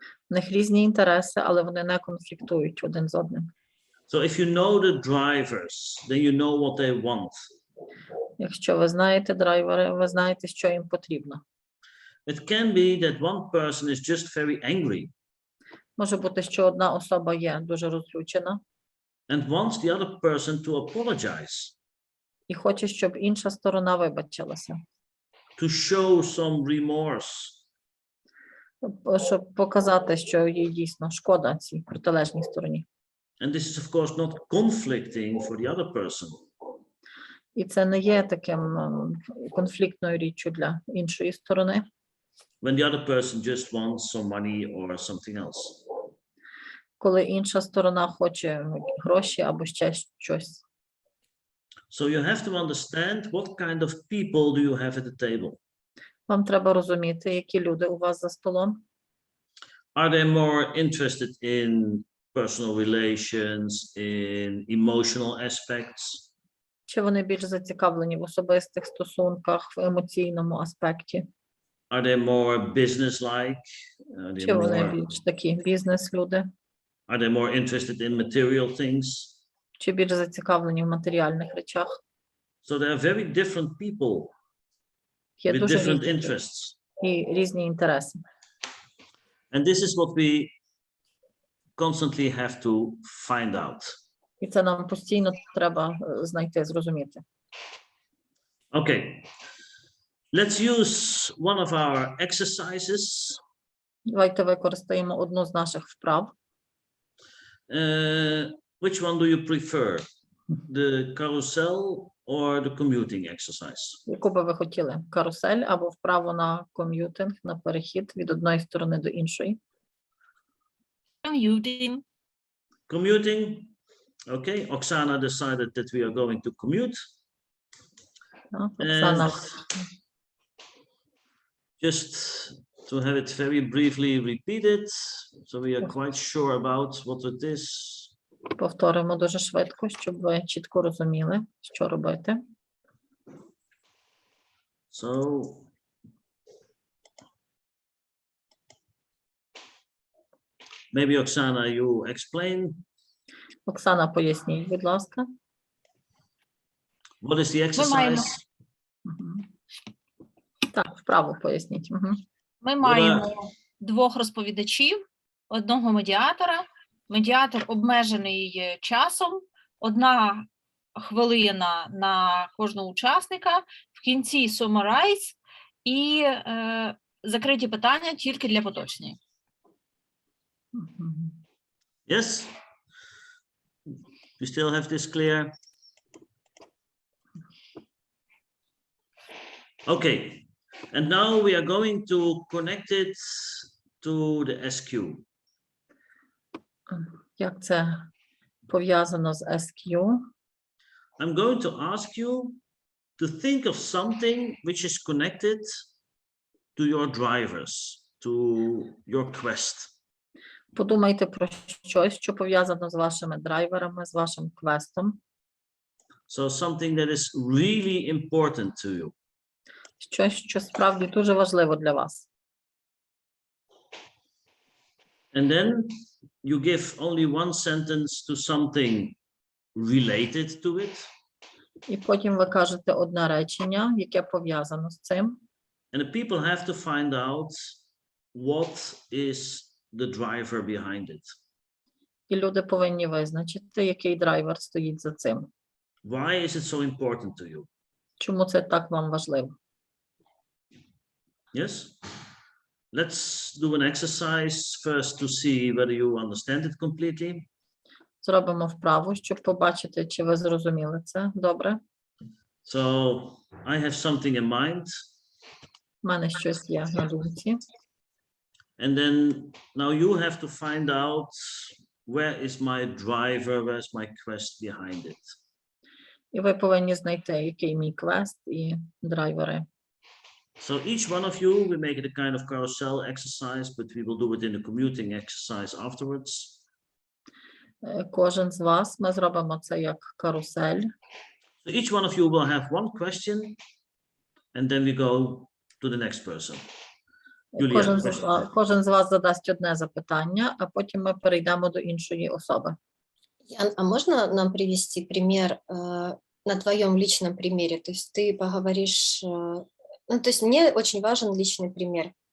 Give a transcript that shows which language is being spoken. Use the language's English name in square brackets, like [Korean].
[Ukrainian] В них різні інтереси, але вони не конфліктують один з одним. [English] So if you know the drivers, then you know what they want. [Ukrainian] Якщо ви знаєте драйвери, ви знаєте, що їм потрібно. [English] It can be that one person is just very angry. [Ukrainian] Може бути, що одна особа є дуже розлючена. [English] And wants the other person to apologize. [Ukrainian] І хоче, щоб інша сторона вибачилася. [English] To show some remorse. [Ukrainian] Щоб показати, що їй дійсно шкода цій протилежній стороні. [English] And this is of course not conflicting for the other person. [Ukrainian] І це не є таким конфліктною річчю для іншої сторони. [English] When the other person just wants some money or something else. [Ukrainian] Коли інша сторона хоче гроші або ще щось. [English] So you have to understand what kind of people do you have at the table. [Ukrainian] Вам треба розуміти, які люди у вас за столом. [English] Are they more interested in personal relations, in emotional aspects? [Ukrainian] Чи вони більш зацікавлені в особистих стосунках, в емоційному аспекті? [English] Are they more business-like? Are they [Ukrainian] Чи вони [English] more, [Ukrainian] більш такі бізнес-люди? [English] are they more interested in material things? [Ukrainian] Чи більш зацікавлені в матеріальних речах? [English] So there are very different people [Ukrainian] Є [English] with [Ukrainian] дуже [English] different [Ukrainian] різні люди [English] interests. [Ukrainian] і різні інтереси. [English] And this is what we constantly have to find out. [Ukrainian] І це нам постійно треба знайти, зрозуміти. [English] Okay, let's use one of our exercises. [Ukrainian] Давайте використаємо одну з наших вправ. [English] Which one do you prefer? The carousel or the commuting exercise? [Ukrainian] Яку би ви хотіли? Карусель або вправу на ком'ютинг, на перехід від одної сторони до іншої? [English] Commuting. Commuting. Okay, Oksana decided that we are going to commute. [Ukrainian] Оксана, [English] Just to have it very briefly repeated, so we are quite sure about what it is. [Ukrainian] повторимо дуже швидко, щоб ви чітко розуміли, що робити. [English] So maybe Oksana, you explain. [Ukrainian] Оксана, поясніть, будь ласка. [English] What is the [Ukrainian] маємо- [English] exercise? [Ukrainian] Мгм. Так, вправо поясніть. Мгм. Ми маємо двох розповідачів, одного медіатора. Медіатор обмежений часом, 1 хвилина на кожного учасника, в кінці summarize і закриті питання тільки для поточні. Мгм. [English] Yes? You still have this clear? Okay, and now we are going to connect it to the SQ. [Ukrainian] Як це пов'язано з SQ? [English] I'm going to ask you to think of something which is connected to your drivers, to your quest. [Ukrainian] Подумайте про щось, що пов'язано з вашими драйверами, з вашим квестом. [English] So something that is really important to you. [Ukrainian] Щось, що справді дуже важливо для вас. [English] And then you give only one sentence to something related to it. [Ukrainian] І потім ви кажете одне речення, яке пов'язано з цим. [English] And the people have to find out what is the driver behind it. [Ukrainian] І люди повинні визначити, який драйвер стоїть за цим. [English] Why is it so important to you? [Ukrainian] Чому це так вам важливо? [English] Yes? Let's do an exercise first to see whether you understand it completely. [Ukrainian] Зробимо вправу, щоб побачити, чи ви зрозуміли це. Добре? [English] So I have something in mind. [Ukrainian] У мене щось є на думці. [English] And then now you have to find out where is my driver, where's my quest behind it. [Ukrainian] І ви повинні знайти, який мій квест і драйвери. [English] So each one of you, we make it a kind of carousel exercise, but we will do it in a commuting exercise afterwards. [Ukrainian] Кожен з вас, ми зробимо це як карусель. [English] So each one of you will have one question, and then we go to the next person. Julia, [Ukrainian] Кожен з вас задасть одне запитання, а потім ми перейдемо до іншої особи. [Russian] Ян, а можно нам привести пример на твоем личном примере? То есть ты поговоришь... Ну, то есть мне очень важен личный пример.